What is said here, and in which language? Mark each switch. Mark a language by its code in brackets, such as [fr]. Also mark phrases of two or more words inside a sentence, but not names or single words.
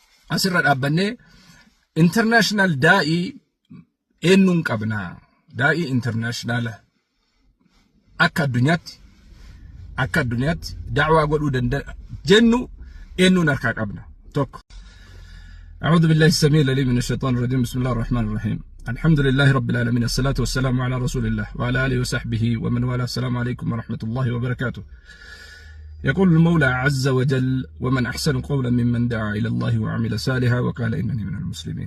[om] asirra dhaabbanne international da'i eenyuun qabna da'i international akka addunyaatti da'waa godhuu danda'a jennu eenyuun harkaa qabna tokko. [ar] أعوذ بالله السميع العليم من الشيطان الرجيم بسم الله الرحمن الرحيم الحمد لله رب العالمين الصلاة والسلام على رسول الله وعلى آله وصحبه ومن والاه السلام عليكم ورحمة الله وبركاته. يقول المولى عز وجل ومن أحسن قولا ممن دعا إلى الله وعمل صالحا وقال إنني من المسلمين.